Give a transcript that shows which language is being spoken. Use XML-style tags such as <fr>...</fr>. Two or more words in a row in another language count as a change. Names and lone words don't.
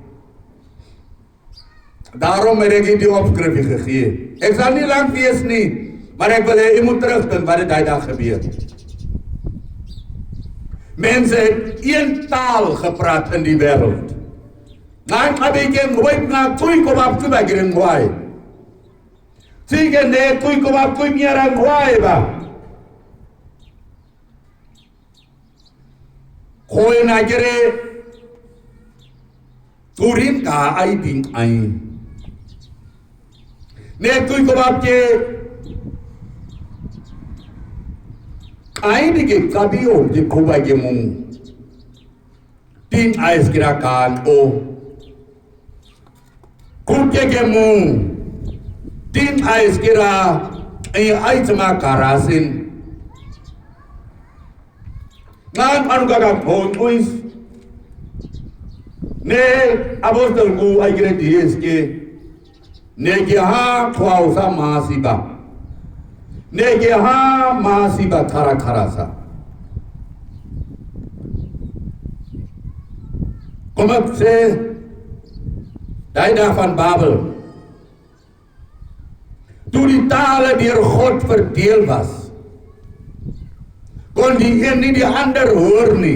<af>Daarom het ek die opskrifie gegee. Ek sal nie lang wees nie, maar ek wil hê jy moet terugdink wat het daai dag gebeur. Mense het een taal gepraat in die wêreld. Nang abigeng wait na kui ko bab ku bagren ngwai. Sige ne kui ko bab ku miara ngwai ba. Koe na gere turin ka ai ding ai. Ne kui ko bab ke ai ni ke kabio de ko ba ge mung. Tin ais kira kan o kuke ke mung. Tin ais kira ai aitma karasin. Ngan anu gaga phone kuis. Ne apostol ku ai kira dies ke Nege ha kwausa masiba. Nege ha masiba kara karasa. Kom ek sê, die dag van Babel, toe die tale deur God verdeel was, kon die een nie die ander hoor nie.</af>